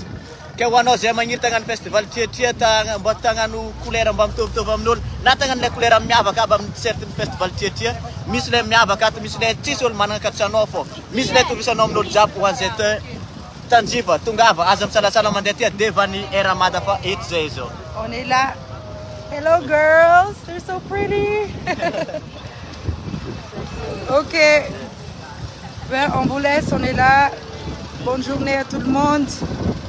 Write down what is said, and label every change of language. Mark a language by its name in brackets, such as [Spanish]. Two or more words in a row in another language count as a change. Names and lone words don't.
[Malagasy] Ke ho anao zay magniry tagnano festival Triatria mba tagnano couleur mba mitovitovy amin'olo na tagnano couleur miavaka aby amin'ny t-shirtin festival Triatria. Misy le miavaka ato, misy le tsisy olo manana katsanao fô, misy le tovisanao amin'olo jiaby ho an'izay tanjifa tongava aza misalasala mandeha ty Devany Eramada fa eto zay zao. [French] On est là. [English] Hello girls, they're so pretty. Ok. [French] Ben, on vous laisse, on est là. Bonne journée à tout le monde.